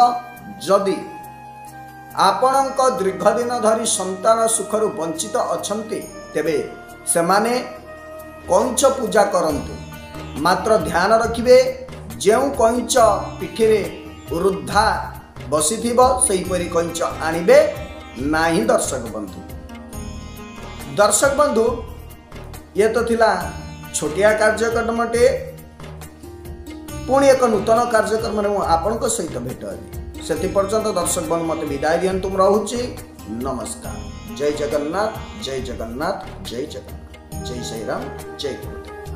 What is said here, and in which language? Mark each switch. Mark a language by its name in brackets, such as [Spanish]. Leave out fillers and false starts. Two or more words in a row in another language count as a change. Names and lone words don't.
[Odia] ଯଦି ଆପଣଙ୍କ ଦୀର୍ଘ ଦିନ ଧରି ସନ୍ତାନ ସୁଖରୁ ବଞ୍ଚିତ ଅଛନ୍ତି ତେବେ ସେ ମାନେ କଇଁଛ ପୂଜା କରନ୍ତୁ ମାତ୍ର ଧ୍ୟାନ ରଖିବେ ଯେଉଁ କଇଁଛ ପିଠିରେ ବୃଦ୍ଧା ବସିଥିବ ସେହି ପରି କଇଁଛ ଆଣିବେ ନାହିଁ। ଦର୍ଶକ ବନ୍ଧୁ ଏ ତ ଥିଲା ଛୋଟିଆ କାର୍ଯ୍ୟକ୍ରମଟେ ପୁଣି ଏକ ନୂତନ କାର୍ଯ୍ୟକ୍ରମ ରେ ଆପଣଙ୍କ ସହିତ ଭେଟ ହେବି ସେ ପର୍ଯ୍ୟନ୍ତ ଦର୍ଶକ ବନ୍ଧୁ ମତେ ବିଦାୟ ଦିଅନ୍ତୁ ରହୁଛି। नमस्कार। जय जगन्नाथ जय जगन्नाथ जय जगन्नाथ जय श्री राम जय गुरुदेव।